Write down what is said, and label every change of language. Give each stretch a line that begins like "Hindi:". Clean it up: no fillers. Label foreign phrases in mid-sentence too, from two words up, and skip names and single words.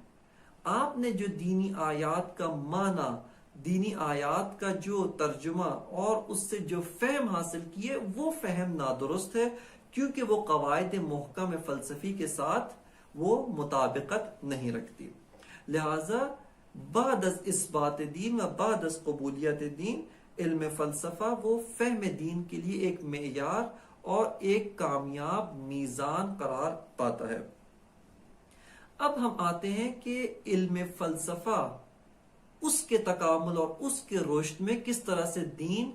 Urdu: آپ نے جو دینی آیات کا معنی، دینی آیات کا جو ترجمہ اور اس سے جو فہم حاصل کیے وہ فہم نادرست ہے، کیونکہ وہ قواعد محکم فلسفی کے ساتھ وہ مطابقت نہیں رکھتی۔ لہذا بعد از اثبات دین و بعد از قبولیت دین، علم فلسفہ وہ فہم دین کے لیے ایک معیار اور ایک کامیاب میزان قرار پاتا ہے۔ اب ہم آتے ہیں کہ علم فلسفہ اس کے تکامل اور اس کے رشد میں کس طرح سے دین